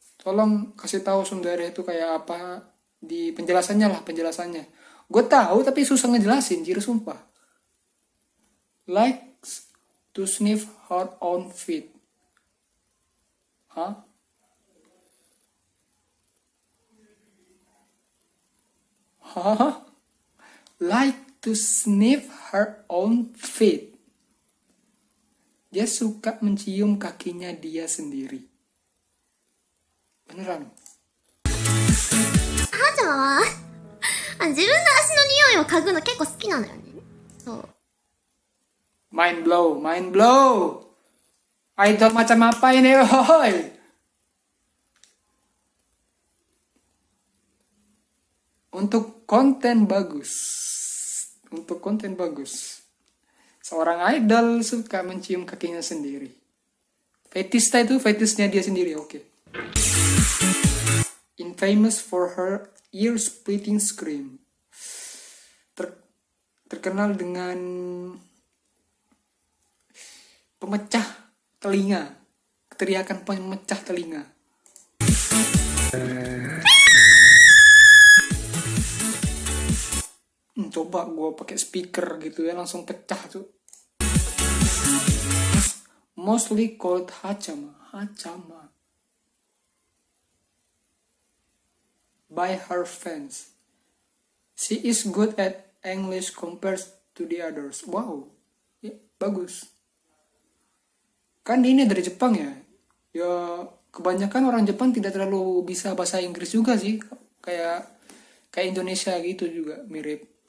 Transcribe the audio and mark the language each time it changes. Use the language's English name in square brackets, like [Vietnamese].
[Indonesian] Tolong kasih tahu tsundere itu kayak apa di penjelasannya. Gue tahu tapi susah ngejelasin, jir sumpah. [English] Likes to sniff her own feet. Like to sniff her own feet. [Indonesian] Dia suka mencium kakinya dia sendiri. Beneran. [Japanese] はーちゃんは自分の足の匂いを嗅ぐの結構好きなのよね。そう。 [English] Mind blow. [Indonesian] Idol macam apa ini, hoy? Untuk konten bagus. Seorang idol suka mencium kakinya sendiri. Fetishnya dia sendiri, oke. [English] Infamous for her ear-splitting scream. [Indonesian] Terkenal dengan pemecah telinga. Teriakan pemecah telinga. Coba gue pakai speaker gitu ya, langsung pecah tuh. [English] Mostly called Hachama. By her fans. She is good at English compared to the others. [Indonesian] Wow, ya, bagus. Kan ini dari Jepang ya. Ya kebanyakan orang Jepang tidak terlalu bisa bahasa Inggris juga sih. Kayak Indonesia gitu juga, mirip.